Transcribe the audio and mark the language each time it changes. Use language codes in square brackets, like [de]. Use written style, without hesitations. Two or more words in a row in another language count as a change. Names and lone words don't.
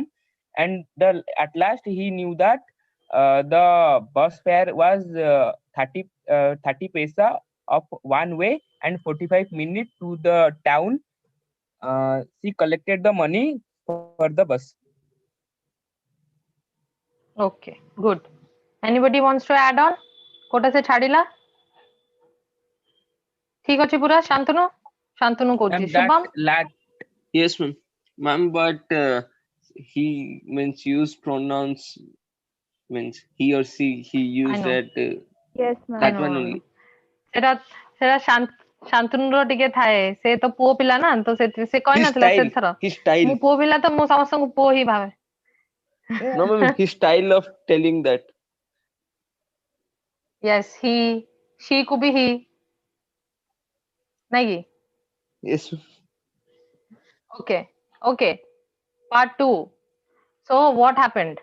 [en] And at last he knew that the bus fare was 30 paisa of one way and 45 minutes to the town. She collected the money for the bus. Okay, good. Anybody wants to add on? [or] କୋଟା ସେ ଛାଡିଲା? ଠିକ ଅଛି ପୁରା ଶାନ୍ତନୁ କହୁଛି ଶୁଭମ. [en] Yes, ma'am. Ma'am, but he means use pronouns, means he or she, he used that. Yes, ma'am. That one only. [or] ସେଟା ଶାନ୍ତନୁର ଟିକେ ଥାଏ, ସେ ତ ପୁଅ ପିଲା ନା, ତ ସେ କହିନଥିଲା ସେଥର ମୁଁ ପୁଅ ପିଲା ତ ମୁଁ ସମସ୍ତଙ୍କୁ ପୁଅ ହିଁ ଭାବେ. [en] No, ma'am, his style of telling that. Yes, he, she could be he. Nahi. Yes. Okay. Okay. Part 2. So what happened?